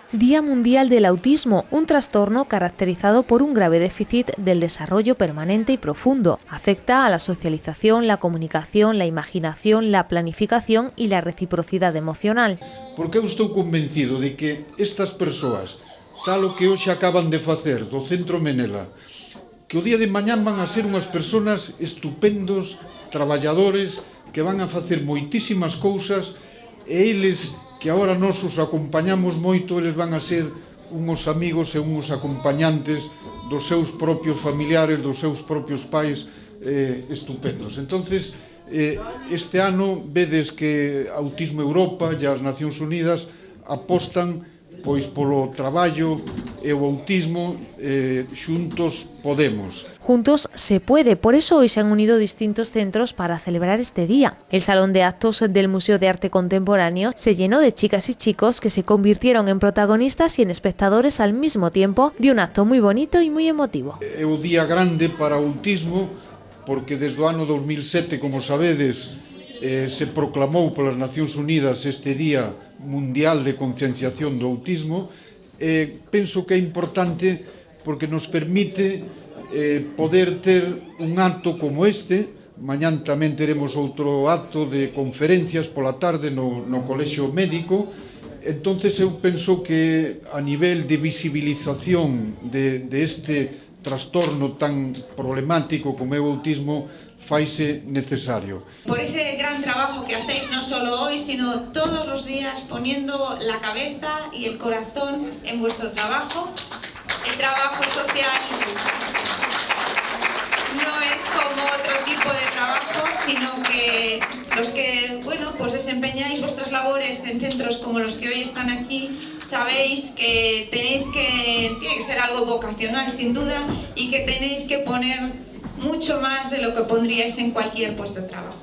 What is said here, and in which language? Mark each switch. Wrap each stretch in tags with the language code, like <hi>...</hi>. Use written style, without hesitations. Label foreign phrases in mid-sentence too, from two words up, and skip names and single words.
<es>Día Mundial del Autismo, un trastorno caracterizado por un grave déficit del desarrollo permanente y profundo. Afecta a la socialización, la comunicación, la imaginación, la planificación y la reciprocidade emocional.</es> <gl>Porque eu estou convencido de que estas persoas, tal o que hoxe acaban de facer do Centro Menela, que o día de mañán van a ser unhas persoas estupendos, traballadores, que van a facer moitísimas cousas, e eles que agora nos os acompañamos moito, eles van a ser uns amigos e uns acompañantes dos seus propios familiares, dos seus propios pais estupendos. Entonces, este ano vedes que Autismo Europa e as Nacións Unidas apostan pois polo traballo e o autismo, xuntos podemos.</gl> <es>Juntos se puede, por eso hoy se han unido distintos centros para celebrar este día. El Salón de Actos del Museo de Arte Contemporáneo se llenó de chicas y chicos que se convirtieron en protagonistas y en espectadores al mismo tiempo de un acto muy bonito y muy emotivo.</es> <gl>É o día grande para o autismo, porque desde o ano 2007, como sabedes, se proclamou polas Nacións Unidas este Día Mundial de Concienciación do Autismo. Penso que é importante porque nos permite poder ter un acto como este. Mañán tamén teremos outro acto de conferencias pola tarde no Colexio Médico. Entonces eu penso que a nivel de visibilización de este trastorno tan problemático como é o autismo faise necesario.</gl> <es>Por ese gran trabajo que hacéis no solo hoy, sino todos los días poniendo la cabeza y el corazón en vuestro trabajo. El trabajo social no es como otro tipo de trabajo, sino que los que, pues desempeñáis vuestras labores en centros como los que hoy están aquí, sabéis que tiene que ser algo vocacional sin duda y que tenéis que poner mucho más de lo que pondríais en cualquier puesto de trabajo.</es>